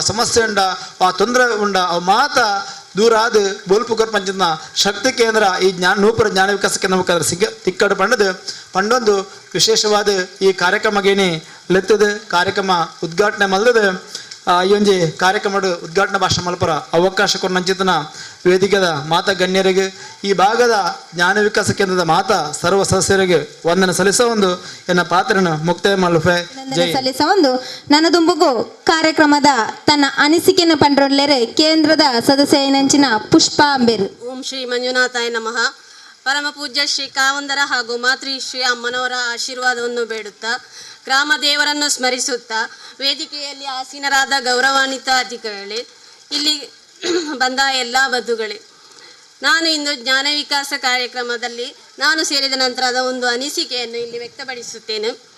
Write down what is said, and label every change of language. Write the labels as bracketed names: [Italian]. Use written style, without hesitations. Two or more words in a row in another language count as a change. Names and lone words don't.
[Tulu] ಸಮಸ್ಯೆ ಉಂಡ ವಾ ತೊಂದರೆ ಉಂಡ ಅವು ಮಾತ ದೂರ ಆದ ಬೋಲ್ಪುಕರ್ ಪಂಚದ ಶಕ್ತಿ ಕೇಂದ್ರ ಈ ನೂಪುರ ಜ್ಞಾನ ವಿಕಾಸ ಕೇಂದ್ರ ಮುಖಾಂತರ ತಿಕ್ಕಡು ಪಂಡೊಂದು ವಿಶೇಷವಾದ ಈ ಕಾರ್ಯಕ್ರಮಗೇನೆ ಲೆತ್ತದ ಕಾರ್ಯಕ್ರಮ ಉದ್ಘಾಟನೆ ಮಲ್ದದ ಈ ಒಂಜಿ ಕಾರ್ಯಕ್ರಮಡ್ ಉದ್ಘಾಟನಾ ಭಾಷಣ ಮಲ್ಪರ ಅವಕಾಶ ಕೊರ್ನಂಚಿತನ ವೇದಿಕೆದ ಮಾತಾ ಗಣ್ಯರಿಗೆ ಈ ಭಾಗದ ಜ್ಞಾನ ವಿಕಾಸ ಕೇಂದ್ರದ ಮಾತಾ ಸರ್ವ ಸದಸ್ಯರಿಗೆ ವಂದನೆ ಸಲ್ಲಿಸ ಒಂದು ಎನ್ನ ಪಾತ್ರನ ಮುಕ್ತಾಯ ಮಲ್ಪೆ ಜೈ ಸಲ್ಲಿಸ ಒಂದು ನನ್ನ ದುಂಬುಗು ಕಾರ್ಯಕ್ರಮದ ತನ್ನ ಅನಿಸಿಕೆಯನ್ನು ಪಂಡ್ರೊಳ್ಳೆರೆ ಕೇಂದ್ರದ ಸದಸ್ಯ ನಂಚಿನ ಪುಷ್ಪ ಅಂಬೇರು. [Sanskrit] ಓಂ ಶ್ರೀ ಮಂಜುನಾಥಾಯ ನಮಃ. [Kannada] ಪರಮ ಪೂಜ್ಯ ಶ್ರೀ ಕಾವಂದರ ಹಾಗೂ ಮಾತೃ ಶ್ರೀ ಅಮ್ಮನವರ ಆಶೀರ್ವಾದವನ್ನು ಬೇಡುತ್ತಾ ಗ್ರಾಮ ದೇವರನ್ನು ಸ್ಮರಿಸುತ್ತಾ ವೇದಿಕೆಯಲ್ಲಿ ಆಸೀನರಾದ ಗೌರವಾನ್ವಿತ ಅತಿಥಿಗಳೇ, ಇಲ್ಲಿ ಬಂದ ಎಲ್ಲ ಬಂಧುಗಳೇ, ನಾನು ಇಂದು ಜ್ಞಾನ ವಿಕಾಸ ಕಾರ್ಯಕ್ರಮದಲ್ಲಿ ನಾನು ಸೇರಿದ ನಂತರದ ಒಂದು ಅನಿಸಿಕೆಯನ್ನು ಇಲ್ಲಿ ವ್ಯಕ್ತಪಡಿಸುತ್ತೇನೆ.